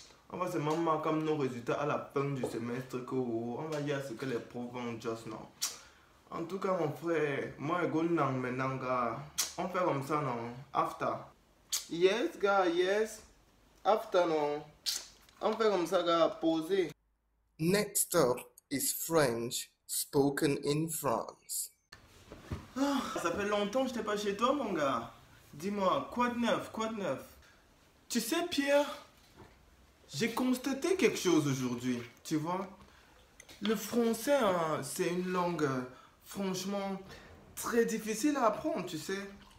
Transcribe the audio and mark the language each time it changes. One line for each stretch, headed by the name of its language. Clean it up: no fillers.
French: On va seulement marquer nos résultats à la fin du semestre. On va dire ce que les profs vont juste, non? En tout cas, mon frère, moi, je go maintenant, gars. On fait comme ça, non? After. Yes, gars, yes. After, non? On fait comme ça, gars, poser.
English: Next up is French, spoken in France.
French: Ah, ça fait longtemps que je n'étais pas chez toi, mon gars. Dis-moi, quoi de neuf, quoi de neuf? Tu sais, Pierre, j'ai constaté quelque chose aujourd'hui, tu vois. Le français, hein, c'est une langue, franchement, très difficile à apprendre, tu sais.